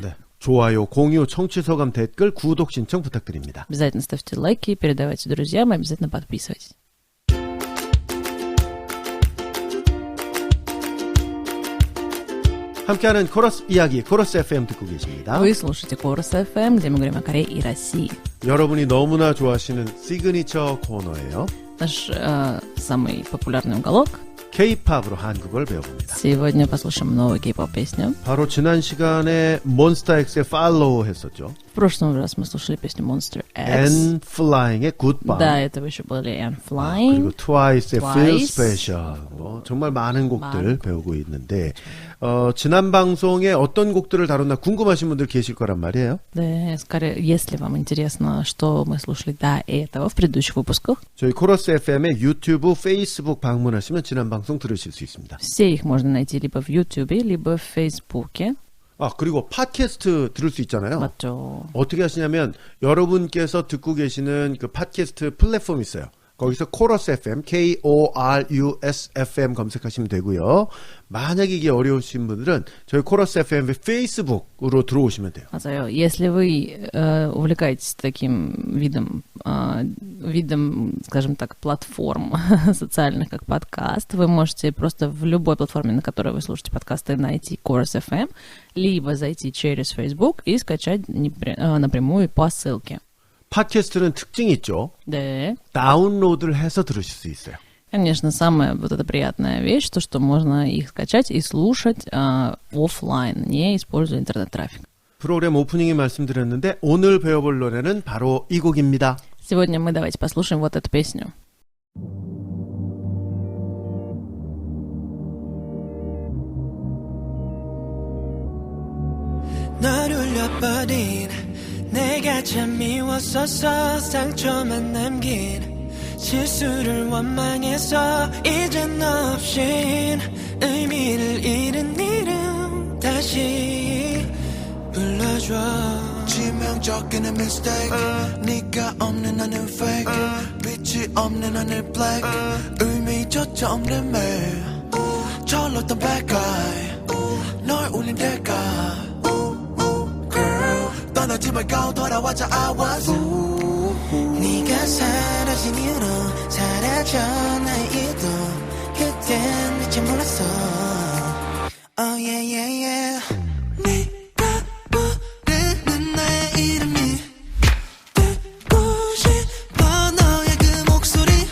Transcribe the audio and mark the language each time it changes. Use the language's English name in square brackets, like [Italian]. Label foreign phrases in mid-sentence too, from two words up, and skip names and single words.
[Korean] 네, 좋아요, 공유, 청취 소감, 댓글, 구독 신청 부탁드립니다. [Russian] Обязательно ставьте лайки, передавайте друзьям, и обязательно подписывайтесь. [Korean] 함께하는 코러스 이야기, 코러스 FM 듣고 계십니다. [Russian] Вы слушаете Chorus FM, где мы говорим о Корее и России. [Korean] 여러분이 너무나 좋아하시는 시그니처 코너예요. [Russian] Наш самый популярный уголок. [Korean] K-팝으로 한국어를 배워봅니다. [Russian] Сегодня послушаем новую кей-поп песню. [Korean] 바로 지난 시간에 몬스타엑스의 Follow 했었죠. [Russian] В прошлом раз мы слушали песню Monster X. [Korean] And Flying의 Goodbye. [Russian] До этого еще были And [Korean] 그리고 Flying. 트와이스의 Feel Twice. Special. 정말 많은 곡들 많은 배우고 있는데 지난 방송에 어떤 곡들을 다뤘나 궁금하신 분들 계실 거란 말이에요. [Russian] Да, скорее, если вам интересно, что мы слушали до этого в предыдущих выпусках, [Korean] 저희 코러스 FM의 유튜브, 페이스북 방문하시면 지난 방송 들으실 수 있습니다. [Russian] все их можно найти либо в YouTube, либо в Фейсбуке. [Korean] 그리고 팟캐스트 들을 수 있잖아요. 맞죠. 어떻게 하시냐면 여러분께서 듣고 계시는 그 팟캐스트 플랫폼 있어요. 거기서 코러스 FM, KORUS FM 검색하시면 되고요. 만약에 이게 어려우신 분들은 저희 코러스 FM의 페이스북으로 들어오시면 돼요. 맞아요. [Russian] Если вы увлекаетесь таким видом, скажем так, платформ социальных, как подкаст, вы можете просто в любой платформе, на которой вы слушаете подкасты, найти Chorus FM, либо зайти через Facebook и скачать напрямую по ссылке. [Korean] 팟캐스트는 특징이 있죠. 네. 다운로드를 해서 들으실 수 있어요. [Russian] Конечно, самая вот эта приятная вещь, то, что можно их скачать и слушать офлайн, не используя интернет-трафик. [Korean] 프로그램 오프닝에 말씀드렸는데 오늘 배워볼 노래는 바로 이 곡입니다. [Russian] Сегодня мы давайте послушаем вот эту песню. [Korean] 널 울려버린 내가 참 미웠었어 상처만 남긴 실수를 원망해서 이젠 없인 의미를 잃은 이름 다시 불러줘 치명적인 mistake 네가 없는 하늘 fake 빛이 없는 하늘 black 의미조차 없는 매일 철렀던 [English] bad guy [Korean] 널 울린 대가 girl 떠나지 말고 돌아와줘 [English] I was [Korean] 네가 사라진 이유로 사라져 나의 이도 그땐 미처 몰랐어 [English] Oh yeah yeah yeah [Korean] 네가 부르는 나의 이름이 듣고 싶어 너의 그 목소리